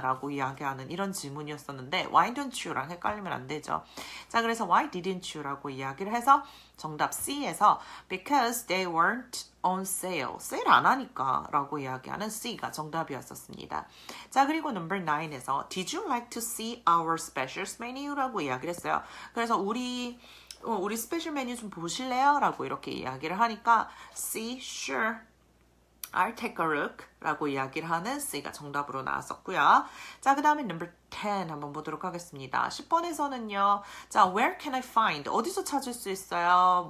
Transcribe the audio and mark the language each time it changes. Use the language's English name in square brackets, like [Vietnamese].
[Korean] 라고 이야기하는 이런 질문이었었는데 [English] Why don't you? [Korean] 랑 헷갈리면 안 되죠. 자, 그래서 [English] Why didn't you? [Korean] 라고 이야기를 해서 정답 C에서 [English] Because they weren't on sale. [Korean] 세일 안 하니까 라고 이야기하는 C가 정답이었었습니다. 자, 그리고 넘버 9에서 [English] Did you like to see our specials menu? [Korean] 라고 이야기를 했어요. 그래서 우리 스페셜 메뉴 좀 보실래요? 라고 이렇게 이야기를 하니까 C, [English] sure, I'll take a look [Korean] 라고 이야기를 하는 C가 정답으로 나왔었고요. 자, 그 다음에 넘버 10 한번 보도록 하겠습니다. 10번에서는요. 자, [English] where can I find? [Korean] 어디서 찾을 수 있어요?